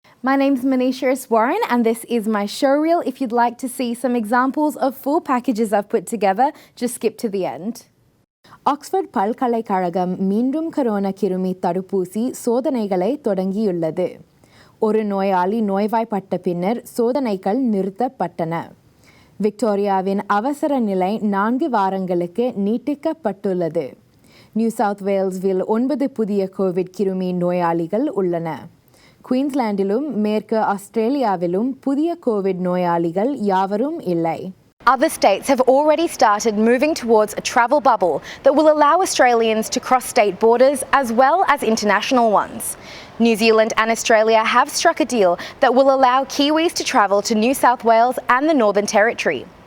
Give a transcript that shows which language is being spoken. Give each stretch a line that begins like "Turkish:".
English: My name's Monisha Warren and this is my showreel. If you'd like to see some examples of full packages I've put together, just skip to the end.
Tamil: Oxford பல்கலைக்கழகம் மீண்டும் corona கிருமி தடுப்பூசி சோதனைகளை தொடங்கியுள்ளது. ஒரு நோயாளி நோய்வாய்ப்பட்ட பின்னர் சோதனைகள் நிறுத்தப்பட்டன. விக்டோரியாவின் அவசர நிலை 4 வாரங்களுக்கு நீட்டிக்கப்பட்டுள்ளது. நியூ சவுத் வேல்ஸில் 9 புதிய கோவிட் கிருமி நோயாளிகள் உள்ளன. குயின்ஸ்லாண்டிலும் மேற்கு ஆஸ்திரேலியாவிலும் புதிய கோவிட் நோயாளிகள் யாவரும் இல்லை.
English: Other states have already started moving towards a travel bubble that will allow Australians to cross state borders as well as international ones. New Zealand and Australia have struck a deal that will allow Kiwis to travel to New South Wales and the Northern Territory.